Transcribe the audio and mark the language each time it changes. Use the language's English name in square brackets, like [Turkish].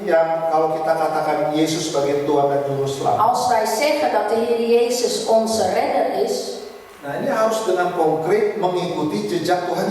[Indonesian] yang kalau kita katakan Yesus sebagai Tuhan dan Juru Selamat. [Dutch] Als wij zeggen dat de Heer Jezus onze redder is, [Indonesian] Nah, ini harus dengan konkret mengikuti jejak Tuhan